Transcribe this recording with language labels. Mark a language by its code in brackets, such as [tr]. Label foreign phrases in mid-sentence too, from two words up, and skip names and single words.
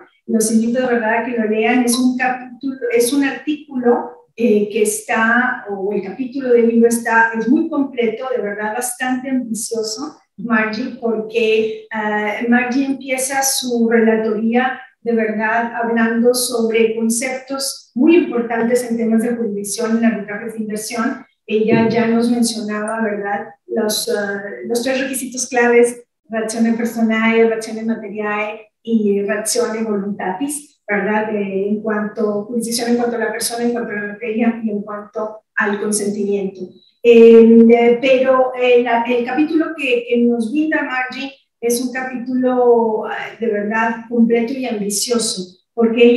[es] Los invito de verdad a que lo lean. Es un artículo que está, o el capítulo del libro es muy completo, de verdad bastante ambicioso, Margie, porque Margie empieza su relatoría de verdad hablando sobre conceptos muy importantes en temas de jurisdicción en arbitrajes de inversión. Ella ya nos mencionaba, ¿verdad?, los 3 requisitos claves: [la] ratione personae, ratione materiae y ratione voluntatis, [es] ¿verdad?, en cuanto a jurisdicción, en cuanto a la persona, en cuanto a la materia y en cuanto al consentimiento. Pero el capítulo que nos brinda Margie es un capítulo de verdad completo y ambicioso, porque ella